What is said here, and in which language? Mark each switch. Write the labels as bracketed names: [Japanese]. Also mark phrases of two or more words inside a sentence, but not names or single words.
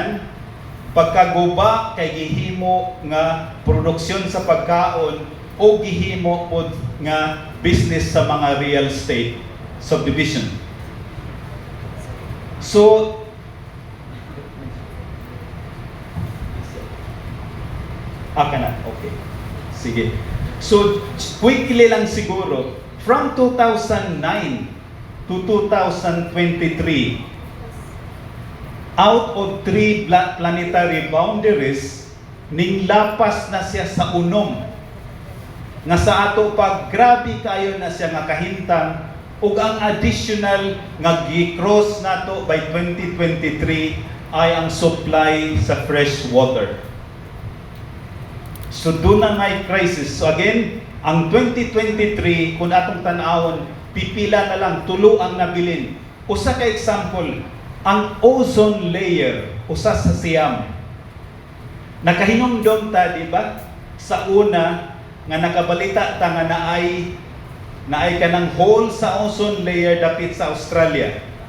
[Cebuano] Pagkaguba kay gihimo nga produksyon sa pagkaon o gihimo pod nga business sa mga [English] real estate subdivision. So okay. [Cebuano] Sige. So quickly lang siguro, [English] from 2009 to 2023, out of 3 planetary boundaries, [Cebuano] ning lapas na siya sa unom. Nga sa ato pag grabe kayo na siya nga kahintang, ug ang additional nga gi-cross nato by 2023 ay ang supply sa [English] fresh water. [Filipino] So doon na may crisis. [English] So again, [Cebuano] ang 2023, kung atong tanawon, pipila na lang, tulo ang nabilin. Usa ka example, ang [English] ozone layer, [Cebuano] usa sa siyam. Nakahinumdom ta, di ba? Sa una, nga nakabalita ta nga naay kanang hole sa [English] ozone layer [Cebuano] dapit sa Australia.